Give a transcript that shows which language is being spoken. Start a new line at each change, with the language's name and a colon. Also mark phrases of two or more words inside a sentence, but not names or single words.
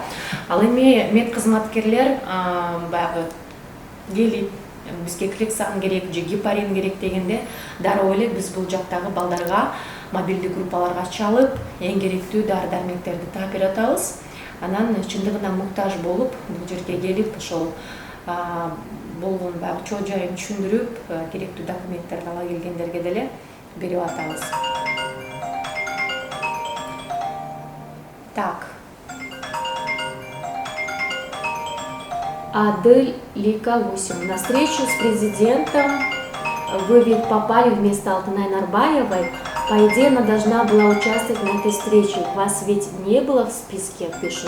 Kyrgyz: Ал эми мед кызматкерлер баягы келип бизге Клексан керек же гепарин керек дегенде дароо эле биз бул жактагы балдарга мобилдик группаларга чалып, эң керектүү дары дармектерди таап берип атабыз. Анан чындыгына муктаж болуп, бул жерге келип, ошол болгон баягы чоо жайын түшүндүрүп, керектүү документтерди ала келгендерге деле берип атабыз. Так. Адель Лика 8.
Russian: На встречу с президентом вы ведь попали вместо Алтынай Нарбаевой. По идее, она должна была участвовать на этой встрече. Вас ведь не было в списке, пишут.